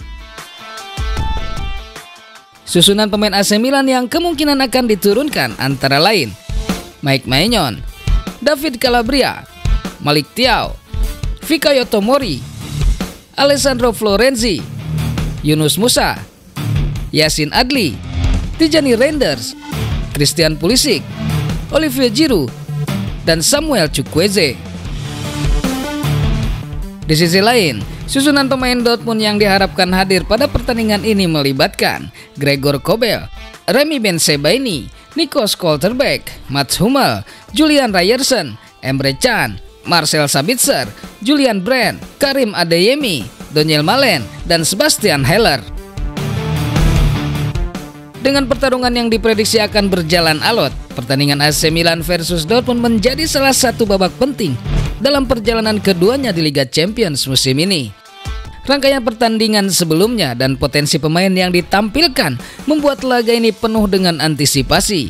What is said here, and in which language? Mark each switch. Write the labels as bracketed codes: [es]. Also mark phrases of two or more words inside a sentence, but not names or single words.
[id] Susunan pemain AC Milan yang kemungkinan akan diturunkan antara lain Mike Maignan, David Calabria, Malik Thiaw, Fikayo Tomori, Alessandro Florenzi, Yunus Musa, Yassin Adli, Tijani Reinders, Christian Pulisic, Olivier Giroud, dan Samuel Chukwueze. Di sisi lain, susunan pemain Dortmund yang diharapkan hadir pada pertandingan ini melibatkan Gregor Kobel, Remy Bensebaini, Nico Schlotterbeck, Mats Hummel, Julian Ryerson, Emre Can, Marcel Sabitzer, Julian Brandt, Karim Adeyemi, Daniel Malen, dan Sebastian Haller. Dengan pertarungan yang diprediksi akan berjalan alot, pertandingan AC Milan versus Dortmund menjadi salah satu babak penting dalam perjalanan keduanya di Liga Champions musim ini. Rangkaian pertandingan sebelumnya dan potensi pemain yang ditampilkan membuat laga ini penuh dengan antisipasi.